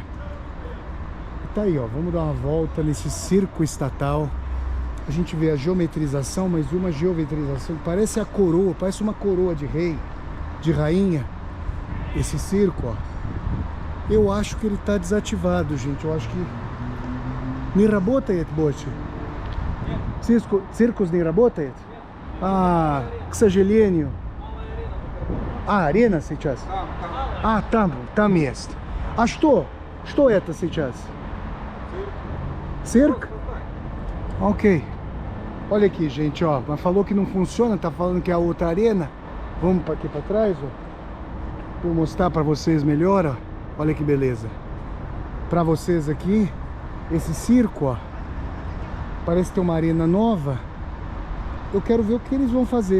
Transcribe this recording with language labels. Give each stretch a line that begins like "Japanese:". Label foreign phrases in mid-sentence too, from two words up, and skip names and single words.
Portuguese: E tá aí, ó, vamos dar uma volta nesse circo estatal. A gente vê a geometrização, mas uma geometrização que parece a coroa, parece uma coroa de rei, de rainha. Esse circo, ó. Eu acho que ele está desativado, gente. Eu acho que...
Russian: Не работает больше. Циркус не работает? А, к сожалению. А, арена сейчас? А, там есть. А что? Что это сейчас? Цирк?
Portuguese: Ok. Olha aqui, gente, ó. Mas falou que não funciona, tá falando que é a outra arena. Vamos aqui para trás, ó. Vou mostrar para vocês melhor, ó. Olha que beleza. Para vocês aqui, esse circo, ó. Parece ter uma arena nova. Eu quero ver o que eles vão fazer.